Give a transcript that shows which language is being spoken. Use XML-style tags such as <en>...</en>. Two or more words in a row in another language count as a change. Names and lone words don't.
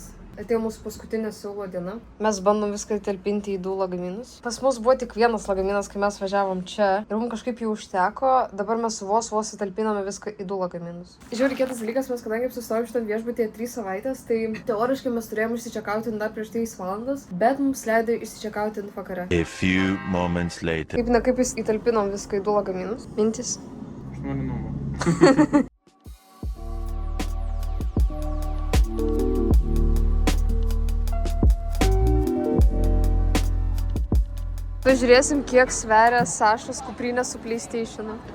<lt>Atėjo mūsų paskutinė Seulo diena. Mes bandom viską įtalpinti į 2 lagaminus. Pas mus buvo tik vienas lagaminas, kai mes važiavom čia. Ir mums kažkaip jų užteko. Dabar mes vos įtalpiname viską į 2 lagaminus. Žiauriai kietas dalykas, mes kadangi apsistojom šitam viešbutyje 3 savaitės, tai teoriškai mes turėjom išsičekauti dar prieš 3 valandas, bet mums leido išsičekauti vakare.</lt> <en>A few moments later.</en> <lt>Kaip nekaip įtalpinom viską į 2 lagaminus. Mintis? Aš noriu numo. Pažiūrėsim, kiek sveria Sašos kuprinė su PlayStation'u.</lt>